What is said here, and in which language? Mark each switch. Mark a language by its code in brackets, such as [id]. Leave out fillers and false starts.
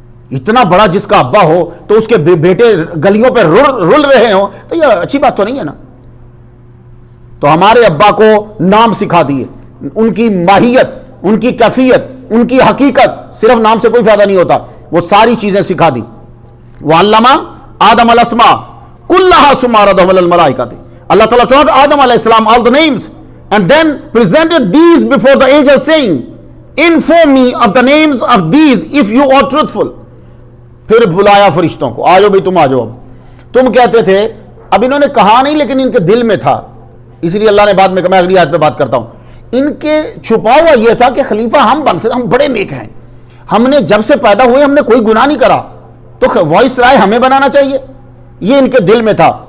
[ur] اتنا بڑا جس کا ابا ہو تو اس کے بیٹے گلیوں پہ رل رہے ہوں تو یہ اچھی بات تو نہیں ہے نا. تو ہمارے ابا کو نام سکھا دیے، ان کی ماہیت، ان کی کیفیت، ان کی حقیقت. صرف نام سے کوئی فائدہ نہیں ہوتا، وہ ساری چیزیں سکھا دی. [ar] وَعَلَّمَ آدَمَ الْأَسْمَاءَ كُلَّهَا ثُمَّ عَرَضَهُمْ عَلَى الْمَلَائِكَةِ. [en] Allah Ta'ala taught Adam alayhi salam all the names and then presented these before the angels saying, inform me of the names of these if you are truthful. [ur] پھر بلایا فرشتوں کو، آجو بھی تم آجو. اب تم کہتے تھے، اب انہوں نے کہا نہیں لیکن ان کے دل میں تھا، اس لیے اللہ نے بعد میں کہا، میں اگلی آیت پہ بات کرتا ہوں. ان کے چھپا ہوا یہ تھا کہ خلیفہ ہم بن سکتے، ہم بڑے نیک ہیں، ہم نے جب سے پیدا ہوئے ہم نے کوئی گناہ نہیں کرا، تو وائس رائے ہمیں بنانا چاہیے. یہ ان کے دل میں تھا.